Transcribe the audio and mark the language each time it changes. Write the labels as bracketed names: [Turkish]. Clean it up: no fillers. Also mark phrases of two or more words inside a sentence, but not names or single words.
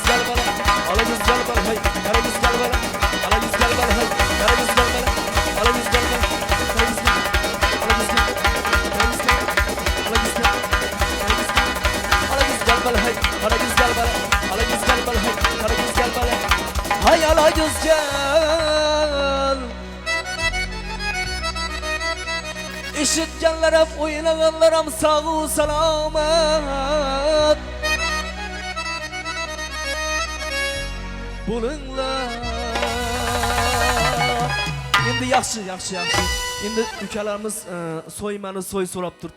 [Turkish] gel bana, ala yüz gel bana, hey kara yüz gel bana, ala yüz gel bana, hey kara yüz gel bana, ala yüz gel bana, kara yüz gel, ala yüz gel, kara yüz gel, ala yüz gel, ala yüz gel bana, hey kara yüz gel bana, ala yüz gel bana, hey kara yüz gel bana, hay ala yüz gel. [Uzbek] Eshitganlar ham, o'ylaganlar ham sog' salomat bo'linglar. Endi yaxshi. Endi ukalarimiz so'ymani so'y so'rab turibdi.